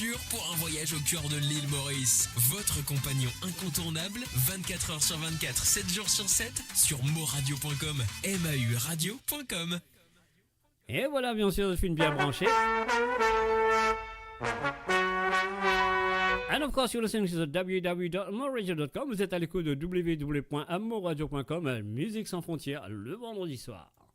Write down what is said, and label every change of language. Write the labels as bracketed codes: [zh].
[fr] pour un voyage au cœur de l'île Maurice. Votre compagnon incontournable, 24h sur 24, 7 jours sur 7, sur moradio.com, mauradio.com. Et voilà, bien sûr, je suis bien branché. [en] And of course, you're listening to www.moradio.com. [fr] Vous êtes à l'écoute de www.moradio.com, musique sans frontières, le vendredi soir.